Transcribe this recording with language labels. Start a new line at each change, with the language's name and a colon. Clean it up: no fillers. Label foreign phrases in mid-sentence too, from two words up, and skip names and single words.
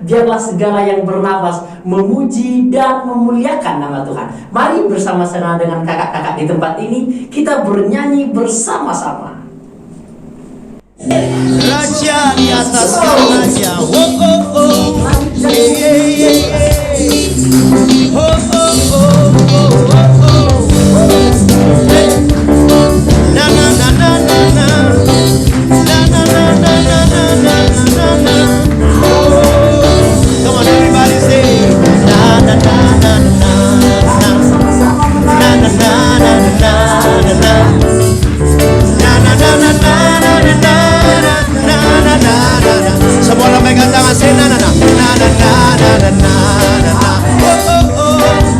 Indonesian: Biarlah segala yang bernafas memuji dan memuliakan nama Tuhan. Mari bersama-sama dengan kakak-kakak di tempat ini kita bernyanyi bersama-sama. Raja di atas raja, oh oh oh, yeah yeah yeah, oh oh oh oh oh oh, na na na na na na, na na na na na na na na na.
English: Come on everybody say, na na na na na na, na na na na na na.
Indonesian: Semua orang pegang tangan saya na na na na na na na na na na.